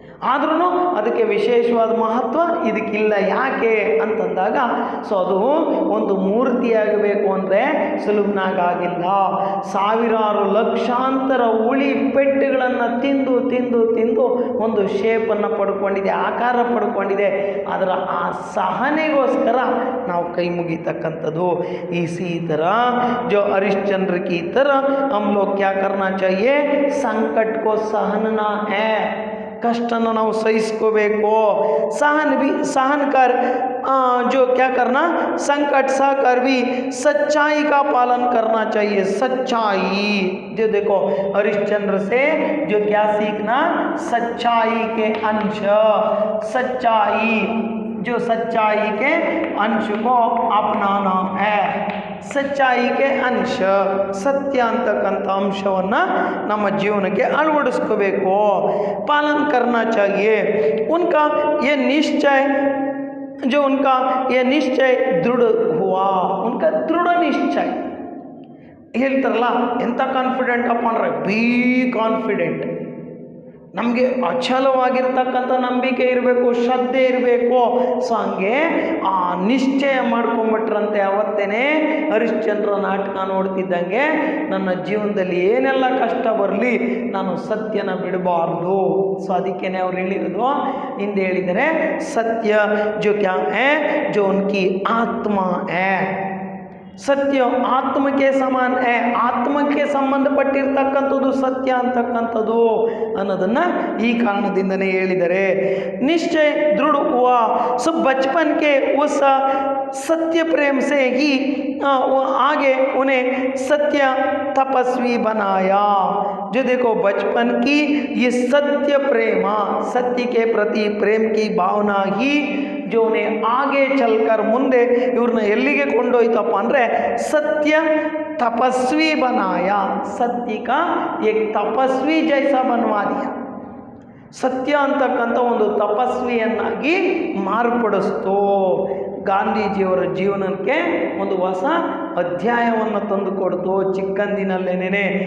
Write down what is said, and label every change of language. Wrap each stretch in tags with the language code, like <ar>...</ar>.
<kn>ಆದ್ರೂ ಅದಕ್ಕೆ ವಿಶೇಷವಾದ ಮಹತ್ವ ಇದಕ್ಕಿಲ್ಲ. ಯಾಕೆ ಅಂತಂದಾಗ ಸೊ ಅದು ಒಂದು ಮೂರ್ತಿಯಾಗಬೇಕು ಅಂದರೆ ಸುಲಭನಾಗಿಲ್ಲ. ಸಾವಿರಾರು ಲಕ್ಷಾಂತರ ಉಳಿ ಪೆಟ್ಟುಗಳನ್ನು ತಿಂದು ತಿಂದು ತಿಂದು ಒಂದು ಶೇಪನ್ನು ಪಡ್ಕೊಂಡಿದೆ, ಆಕಾರ ಪಡ್ಕೊಂಡಿದೆ. ಅದರ ಆ ಸಹನೆಗೋಸ್ಕರ ನಾವು ಕೈ ಮುಗಿತಕ್ಕಂಥದ್ದು.</kn> <hi>इसी तरह जो हरिश्चंद्र की तरह हम लोग क्या करना चाहिए, संकट को सहना है.</hi> <kn>कष्टನ ನಾವು सहिस्कोಬೇಕು.</kn> <hi>सहन कर जो क्या करना, संकट सह कर भी सच्चाई का पालन करना चाहिए. सच्चाई जो देखो हरिश्चंद्र से जो क्या सीखना, सच्चाई के अंश, सच्चाई जो सच्चाई के अंश को अपनाना है.</hi> <kn>ಸಚ್ಚಾಯಿಗೆ ಅಂಶ, ಸತ್ಯ ಅಂತಕ್ಕಂಥ ಅಂಶವನ್ನು ನಮ್ಮ ಜೀವನಕ್ಕೆ ಅಳವಡಿಸ್ಕೋಬೇಕು.</kn> <hi>ಪಾಲನ್ ಕರ್ನಾ ಚಾಹಿಯೆ. ಉನ್ಕಾ ಯೇ ನಿಶ್ಚಯ जो उनका ये निश्चय दृढ़ हुआ, उनका दृढ़ निश्चय</hi> <kn>ಹೇಳ್ತಾರಲ್ಲ, ಎಂಥ ಕಾನ್ಫಿಡೆಂಟ್ ಅಪ್ಪ ಅಂದರೆ ಬಿ ಕಾನ್ಫಿಡೆಂಟ್. ನಮಗೆ ಅಚಲವಾಗಿರ್ತಕ್ಕಂಥ ನಂಬಿಕೆ ಇರಬೇಕು, ಶ್ರದ್ಧೆ ಇರಬೇಕು. ಸೊ ಹಂಗೆ ಆ ನಿಶ್ಚಯ ಮಾಡ್ಕೊಂಬಿಟ್ರಂತೆ. ಅವತ್ತೇ ಹರಿಶ್ಚಂದ್ರ ನಾಟಕ ನೋಡ್ತಿದ್ದಂಗೆ ನನ್ನ ಜೀವನದಲ್ಲಿ ಏನೆಲ್ಲ ಕಷ್ಟ ಬರಲಿ ನಾನು ಸತ್ಯನ ಬಿಡಬಾರ್ದು. ಸೊ ಅದಕ್ಕೇ ಅವ್ರು ಹೇಳಿರೋದು, ಹಿಂದೆ ಹೇಳಿದರೆ</kn> <hi>ಸತ್ಯ ಜೋ ಕ್ಯಾ ಹೈ, ಜೋ ಉನ್ಕಿ ಆತ್ಮ ಹೈ.</hi> <kn>ಸತ್ಯ ಆತ್ಮಕ್ಕೆ ಸಮಾನ ಹೈ, ಆತ್ಮಕ್ಕೆ ಸಂಬಂಧಪಟ್ಟಿರ್ತಕ್ಕಂಥದ್ದು ಸತ್ಯ ಅಂತಕ್ಕಂಥದ್ದು ಅನ್ನೋದನ್ನು ಈ ಕಾರಣದಿಂದನೇ ಹೇಳಿದರೆ.</kn> <hi>ನಿಶ್ಚಯ ದೃಢ ಹುआ. सो बचपन के उस सत्य प्रेम से ही आगे उन्हें सत्य तपस्वी बनाया. जो देखो बचपन की ये सत्य प्रेम, सत्य के प्रति प्रेम की भावना ही जो उन्हें आगे चलकर</hi> <kn>ಮುಂದೆ ಇವ್ರನ್ನ ಎಲ್ಲಿಗೆ ಕೊಂಡೊಯ್ತಪ್ಪ ಅಂದರೆ</kn> <hi>सत्य तपस्वी बनाया. सत्य का एक तपस्वी जैसा बनवा दिया.</hi> <kn>ಸತ್ಯ ಅಂತಕ್ಕಂಥ ಒಂದು ತಪಸ್ವಿಯನ್ನಾಗಿ ಮಾರ್ಪಡಿಸ್ತು. ಗಾಂಧೀಜಿಯವರ ಜೀವನಕ್ಕೆ ಒಂದು ಹೊಸ ಅಧ್ಯಾಯವನ್ನು ತಂದುಕೊಡ್ತು ಚಿಕ್ಕಂದಿನಲ್ಲೇನೆ.</kn>